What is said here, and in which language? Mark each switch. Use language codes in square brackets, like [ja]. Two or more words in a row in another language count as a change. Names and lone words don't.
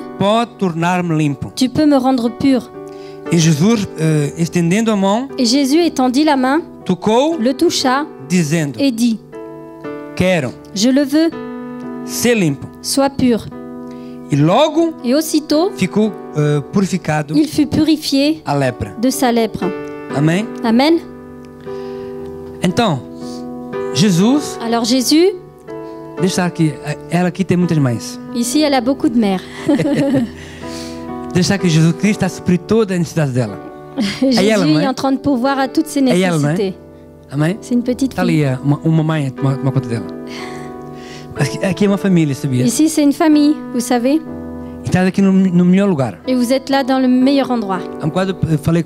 [pt] pode tornar-me limpo. [fr] tu peux me rendre pur. [pt] E Jesus, estendendo a mão, [fr] Et Jésus étendit la main, [pt] tocou, [fr] le toucha [pt] dizendo: [fr] et dit, [pt] Quero [fr] je le veux, [pt] ser limpo. [fr] sois pur. [pt] E logo [fr] Et aussitôt, [pt] ficou purificado [fr] il fut purifié [pt] a lepra. [fr] de sa lèpre. [pt] Amém? [fr] Amen. [pt] Então, Jesus, [fr] Alors Jésus, [pt] deixa aqui, ela aqui tem muitas mães. [fr] ici, elle a beaucoup de mères. [pt] Deixa que Jesus Cristo está suprir toda a necessidade dela. [fr] Jésus [pt] ela, não é? [fr] est en train de pourvoir à toutes ses [pt] É ela, não é? [fr] nécessités. [pt] Amém? [fr] C'est une petite [pt] Está [fr] fille. [pt] ali uma mãe a tomar conta dela. Aqui é uma família, sabia? [fr] Ici, c'est une famille, vous savez. [pt] E estás aqui no melhor lugar. [fr] Et vous êtes là dans le meilleur endroit. [pt] Há um bocado eu falei